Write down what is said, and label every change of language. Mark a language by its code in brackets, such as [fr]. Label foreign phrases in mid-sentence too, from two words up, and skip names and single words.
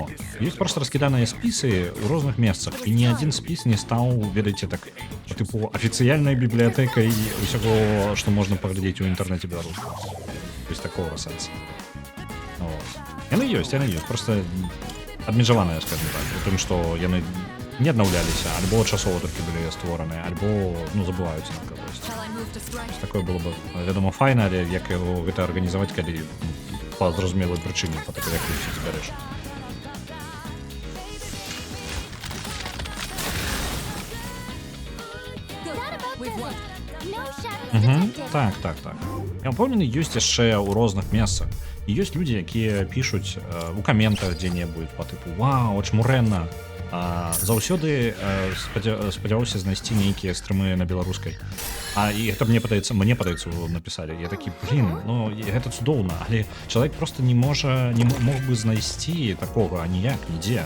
[be] Ёсць проста раскіданыя спісы ў розных месцах, і ні адзін спіс не стаў, ведаеце, так па тыпу афіцыяльнай бібліятэкай усяго, што можна паглядзець у інтэрнэце беларускага. Вось такого сэнса. Яны ёсць, проста абмежаваныя, скажем так, у тым, што яны не аднаўляліся, альбо часова толькі былі створаныя, альбо, ну, забываюцца на кагосьці. [en] Shall I move to strike? [be] Такое было бы, вядома, файна, але як яго гэта арганізаваць, калі па зразумелай прычыне, па такой, як ты ўсё збярэш. [en] Not about We've does won. it. No shadows detected. [be] Так. Я ўпэўнены, ёсць яшчэ ў розных месцах. І ёсць людзі, якія пішуць у каментах дзе-небудзь па тыпу «Вау, чмурэнна!» Заўсёды спадзяўся знайсці нейкія стрымы на беларускай. І гэта мне падаецца, напісалі. Я такі, ну, гэта цудоўна, але чалавек просто не мог бы знайсці такога аніяк, нідзе.